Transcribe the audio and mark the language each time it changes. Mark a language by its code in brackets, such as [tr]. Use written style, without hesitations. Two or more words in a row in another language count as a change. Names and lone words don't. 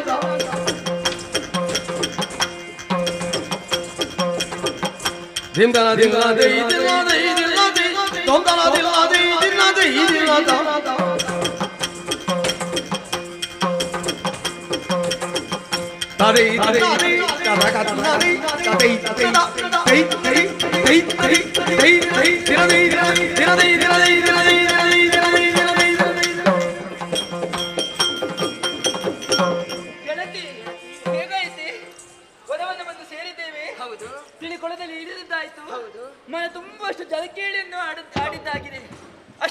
[kn] ಧಿಂದನ ದಿನ ದೈ ದಿನ ದೈ ದಿನ ದೈ ದೊಂದನ ದಿನ ದೈ ದಿನ ದೈ ದಿನ ದ ತದಿ ತದಿ ದಲಗ ದಿನ ದೈ ತದಿ ತದಿ ದೈ ದೈ ದೈ ದೈ ದೈ ದೈ ದಿನ ದೈ ದಿನ ದೈ ದಿನ ದೈ ದಿನ ದೈ ಗೆಳತಿ, ಹೇಗಾಯ್ತೆ? ವನವನ್ನು ಬಂದು ಸೇರಿದ್ದೇವೆ. ತಿಳಿಕೊಳದಲ್ಲಿ ಇಳಿದಿದ್ದಾಯ್ತು. ಮನ ತುಂಬಷ್ಟು ಜಲಕೇಳಿಯನ್ನು ಆಡಿದ್ದಾಗಿದೆ.